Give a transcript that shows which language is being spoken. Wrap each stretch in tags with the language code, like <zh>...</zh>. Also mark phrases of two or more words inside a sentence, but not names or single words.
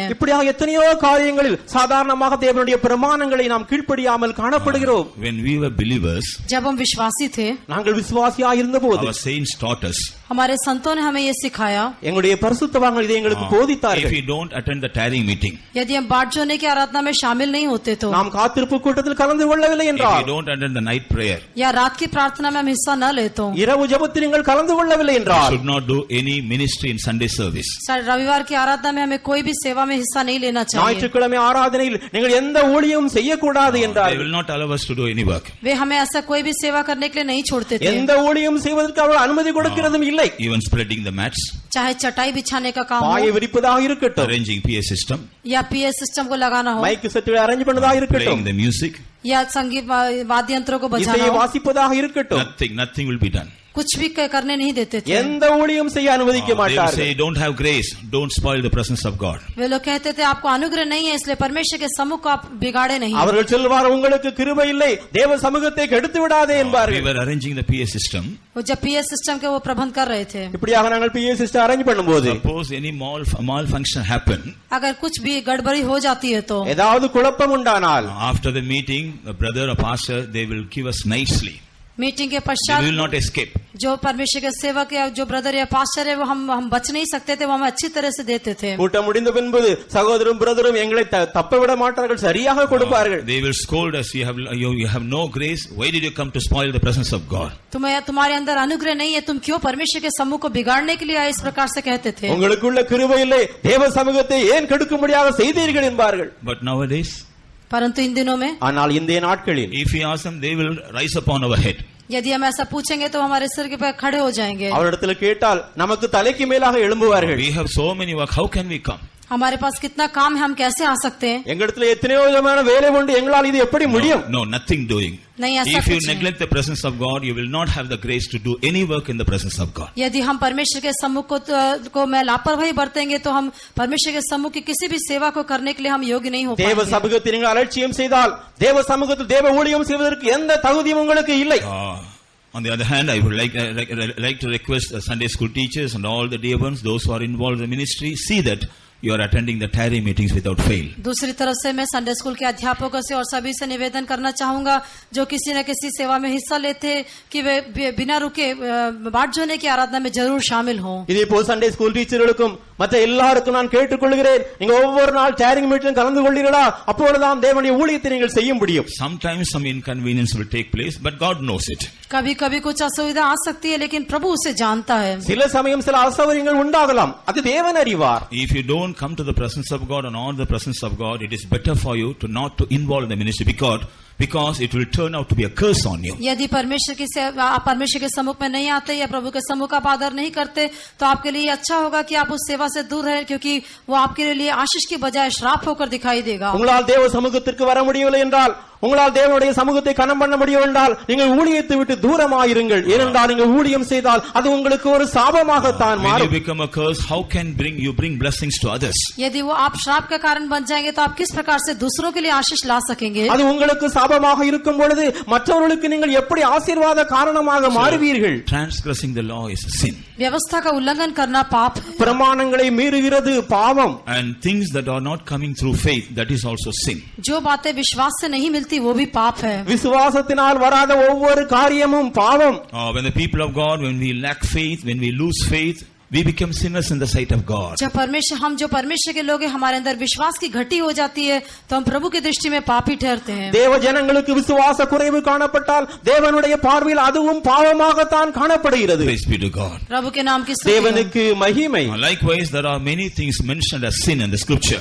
<ta>இப்படியாக எத்தனையோ காரியங்களில் சாதாரணமாக தேவனுடைய பிரமாணங்களை நாம் கீழ்ப்படியாமல் காணப்படுகிறோம்.</ta> <en>When we were believers,</en> <hi>जब हम विश्वासी थे,</hi> <ta>நாங்கள் விசுவாசியாக இருந்தபோது</ta> <en>our saints taught us.</en> <hi>हमारे संतों ने हमें ये सिखाया.</hi> <ta>எங்களுடைய பரிசுத்தவான்கள் இதை எங்களுக்கு போதித்தார்கள்.</ta> <en>If we don't attend the tarrying meeting,</en> <hi>यदि हम बाट जोड़ने की आराधना में शामिल नहीं होते तो,</hi> <ta>நாம் காத்திருப்பு கூட்டத்தில் கலந்து கொள்ளவில்லை</ta> <en>if</en> <ta>என்றால்,</ta> <en>we don't attend the night prayer,</en> <hi>या रात की प्रार्थना में हम हिस्सा न ले तो,</hi> <ta>இரவு ஜெபத்தில் நீங்கள் கலந்து கொள்ளவில்லை</ta> <en>we</en> <ta>என்றால்,</ta> <en>should not do any ministry in Sunday service.</en> <hi>रविवार की आराधना में हमें कोई भी सेवा में हिस्सा नहीं लेना चाहिए.</hi> <ta>ஞாயிற்றுக்கிழமை ஆராதனையில் நீங்கள் எந்த ஊழியமும் செய்யக்கூடாது</ta> <en>They</en> <ta>என்றார்கள்.</ta> <en>will not allow us to do any work.</en> <hi>वे हमें ऐसा कोई भी सेवा करने के लिए नहीं छोड़ते थे.</hi> <ta>எந்த ஊழியம் செய்வதற்கு அவர்கள் அனுமதி கொடுக்கிறதும் இல்லை.</ta> <en>Even spreading the mats,</en> <hi>चाहे चटाई बिछाने का काम</hi> <ta>பாயை</ta> <hi>हो,</hi> <ta>விரிப்பதாக இருக்கட்டும்,</ta> <en>arranging PA system,</en> <hi>या</hi> <en>PA system</en> <hi>को लगाना हो,</hi> <ta>மைக் செட்டுகளை அரேஞ்ச் பண்ணதாக</ta> <en>playing</en> <ta>இருக்கட்டும்,</ta> <en>the music,</en> <hi>या संगीत वाद्य यंत्रों को बजाना</hi> <ta>இசையை</ta> <hi>हो,</hi> <ta>வாசிப்பதாக இருக்கட்டும்,</ta> <en>nothing will be done.</en> <hi>कुछ भी करने नहीं देते थे.</hi> <ta>எந்த ஊழியம் செய்ய அனுமதிக்க</ta> <en>They will</en> <ta>மாட்டார்கள்.</ta> <en>say, don't have grace, don't spoil the presence of God.</en> <hi>वे लोग कहते थे आपको अनुग्रह नहीं है, इसलिए परमेश्वर के सम्मुख को आप बिगाड़े नहीं.</hi> <ta>அவர்கள் சொல்வார் உங்களுக்கு கிருபை இல்லை, தேவ சமூகத்தை கெடுத்து விடாதே</ta> <en>We</en> <ta>என்பார்கள்.</ta> <en>were arranging the PA system.</en> <hi>वो जब</hi> <en>PA system</en> <hi>के वो प्रबंध कर रहे थे,</hi> <ta>இப்படியாக நாங்கள்</ta> <en>PA system arrange</en> <ta>பண்ணும்போது</ta> <en>Suppose any malfunction happen,</en> <hi>अगर कुछ भी गड़बड़ी हो जाती है तो,</hi> <ta>ஏதாவது குழப்பம் உண்டானால்</ta> <en>after the meeting, a brother or pastor, they will give us nicely.</en> <hi>मीटिंग के</hi> <en>We</en> <hi>पश्चात</hi> <en>will not escape.</en> <hi>जो परमेश्वर के सेवक या जो ब्रदर या पास्टर है वो हम बच नहीं सकते थे, वो हमें अच्छी तरह से देते थे.</hi> <ta>கூட்டம் முடிந்த பின்பு சகோதரரும் பிரதரும் எங்களை தப்ப விட மாட்டார்கள், சரியாக கொடுப்பார்கள்.</ta> <en>They will scold us, you have no grace, why did you come to spoil the presence of God?</en> <hi>तुम्हारे अंदर अनुग्रह नहीं है, तुम क्यों परमेश्वर के सम्मुख को बिगाड़ने के लिए आए, इस प्रकार से कहते थे.</hi> <ta>உங்களுக்குள்ள கிருபை இல்லை, தேவ சமூகத்தை ஏன் கெடுக்கும்படியாக செய்தீர்கள் என்பார்கள்.</ta> <en>But nowadays,</en> <hi>परंतु इन दिनों में</hi> <ta>ஆனால் இந்த நாட்களில்</ta> <en>if we ask them, they will rise upon our head.</en> <hi>यदि हम ऐसा पूछेंगे तो हमारे सिर के पैर खड़े हो जाएंगे.</hi> <ta>அவரிடத்தில் கேட்டால் நமக்கு தலைக்கு மேலாக எழும்புவார்கள்.</ta> <en>We have so many work, how can we come?</en> <hi>हमारे पास कितना काम है, हम कैसे आ सकते हैं?</hi> <ta>எங்களிடத்தில் எத்தனையோ விதமான வேலை உண்டு, எங்களால் இது எப்படி முடியும்?</ta> <en>No, nothing doing.</en> <hi>नहीं, ऐसा</hi> <en>If you</en> <hi>कुछ नहीं.</hi> <en>neglect the presence of God, you will not have the grace to do any work in the presence of God.</en> <hi>यदि हम परमेश्वर के सम्मुख को मैं लापरवाही बरतेंगे तो हम परमेश्वर के सम्मुख की किसी भी सेवा को करने के लिए हम योग्य नहीं हो</hi> <ta>தேவ</ta> <hi>पाएंगे.</hi> <ta>சமூகத்தை நீங்கள் அலட்சியம் செய்தால் தேவ சமூகத்தில் தேவ ஊழியம் செய்வதற்கு எந்த தகுதியும் உங்களுக்கு இல்லை.</ta> <en>On the other hand, I would like to request the Sunday school teachers and all the dear ones, those who are involved in the ministry, see that you are attending the tarry meetings without fail.</en> <hi>दूसरी तरफ से मैं</hi> <en>Sunday school</en> <hi>के अध्यापकों से और सभी से निवेदन करना चाहूंगा जो किसी न किसी सेवा में हिस्सा लेते हैं कि वे बिना रुके बाट जोड़ने की आराधना में जरूर शामिल हों.</hi> <ta>இதே போல்</ta> <en>Sunday school</en> <ta>டீச்சர்களுக்கும் மற்ற எல்லாருக்கும் நான் கேட்டுக்கொள்கிறேன், நீங்க ஒவ்வொரு நாள் டேரிங் மீட்டிலும் கலந்து கொள்கிறீர்களா, அப்பொழுதுதான் தேவனுடைய ஊழியத்தை நீங்கள் செய்ய முடியும்.</ta> <en>Sometimes some inconvenience will take place, but God knows it.</en> <hi>कभी कभी कुछ असुविधा आ सकती है, लेकिन प्रभु उसे जानता है.</hi> <ta>சில சமயம் சில அசௌகரியங்கள் உண்டாகலாம், அது தேவன் அறிவார்.</ta> <en>If you don't come to the presence of God and honor the presence of God, it is better for you to not to involve in the ministry because it will turn out to be a curse on you.</en> <hi>यदि आप परमेश्वर के सम्मुख में नहीं आते या प्रभु के सम्मुख का आदर नहीं करते तो आपके लिए अच्छा होगा कि आप उस सेवा से दूर रहें, क्योंकि वो आपके लिए आशीष की बजाय श्राप होकर दिखाई देगा.</hi> <ta>உங்களால் தேவ சமூகத்திற்கு வர முடியவில்லை என்றால், உங்களால் தேவனுடைய சமூகத்தை கனம் பண்ண முடியும் என்றால் நீங்கள் ஊழியத்தை விட்டு தூரமாயிருங்கள். ஏனென்றால் நீங்கள் ஊழியம் செய்தால் அது உங்களுக்கு ஒரு சாபமாகத்தான்</ta> <en>When you</en> <ta>மாறும்.</ta> <en>become a curse, how can you bring blessings to others?</en> <hi>यदि वो आप श्राप का कारण बन जाएंगे तो आप किस प्रकार से दूसरों के लिए आशीष ला सकेंगे?</hi> <ta>அது உங்களுக்கு சாபமாக இருக்கும் பொழுது மற்றவர்களுக்கு நீங்கள் எப்படி ஆசீர்வாத காரணமாக மாறுவீர்கள்?</ta> <en>Transgressing the law is a sin.</en> <hi>व्यवस्था का उल्लंघन करना पाप है.</hi> <ta>பிரமாணங்களை மீறுகிறது பாவம்.</ta> <en>And things that are not coming through faith, that is also sin.</en> <hi>जो बातें विश्वास से नहीं मिलती वो भी पाप है.</hi> <ta>விசுவாசத்தினால் வராத ஒவ்வொரு காரியமும் பாவம்.</ta> <en>When the people of God, when we lack faith, when we lose faith, we become sinners in the sight of God.</en> <hi>हम जो परमेश्वर के लोग हैं, हमारे अंदर विश्वास की घटी हो जाती है तो हम प्रभु की दृष्टि में पापी ठहरते हैं.</hi> <ta>தேவ ஜனங்களுக்கு விசுவாச குறைவு காணப்பட்டால் தேவனுடைய பார்வையில் அதுவும் பாவமாகத்தான் காணப்படுகிறது.</ta> <en>Praise be to God.</en> <hi>प्रभु के नाम की स्तुति.</hi> <ta>தேவனுக்கு மகிமை.</ta> <en>Likewise, there are many things mentioned as sin in the scripture.</en>